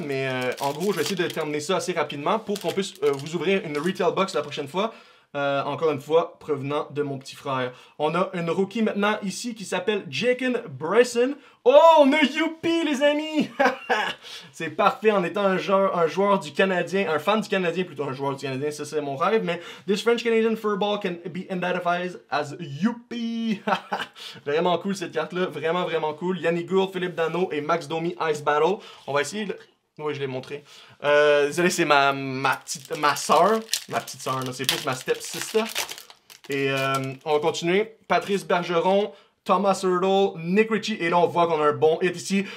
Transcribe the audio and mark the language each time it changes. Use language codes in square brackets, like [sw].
[fr] Mais en gros, je vais essayer de terminer ça assez rapidement pour qu'on puisse vous ouvrir une Retail Box la prochaine fois. Encore une fois, provenant de mon petit frère. On a une rookie maintenant ici qui s'appelle Jaken Bryson. Oh, on a Youpi, les amis! C'est parfait en étant un joueur du Canadien, un fan du Canadien, plutôt un joueur du Canadien, ça c'est mon rêve. [en] Mais this French Canadian furball can be identified as Youpi. [fr] Vraiment cool cette carte-là, vraiment cool. Yannick Gourde, Philippe Dano et Max Domi Ice Battle. On va essayer... Oui, je l'ai montré. Désolé, c'est ma soeur. Ma petite soeur, c'est plus ma step-sister. Et on va continuer. Patrice Bergeron, Thomas Hurdle, Nick Ritchie. Et là, on voit qu'on a un bon hit ici.